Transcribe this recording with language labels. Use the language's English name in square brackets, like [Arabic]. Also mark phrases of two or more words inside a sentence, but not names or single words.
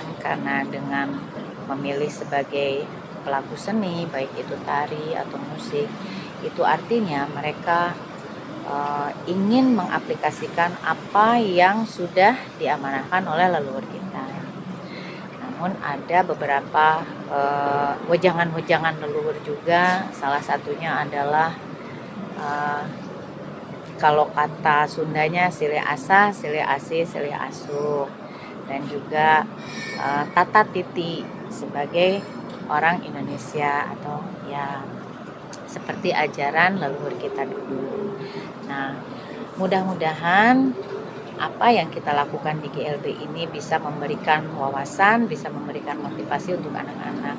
[Indonesian] Karena dengan memilih sebagai pelaku seni, baik itu tari atau musik, itu artinya mereka ingin mengaplikasikan apa yang sudah diamanahkan oleh leluhur kita. Namun ada beberapa wejangan-wejangan leluhur juga. Salah satunya adalah kalau kata Sundanya [Sundanese] sile asa, sile asi, sile asu, [Indonesian] dan juga tata titi sebagai orang Indonesia atau ya seperti ajaran leluhur kita dulu. Nah, mudah-mudahan apa yang kita lakukan di GLB ini bisa memberikan wawasan, bisa memberikan motivasi untuk anak-anak.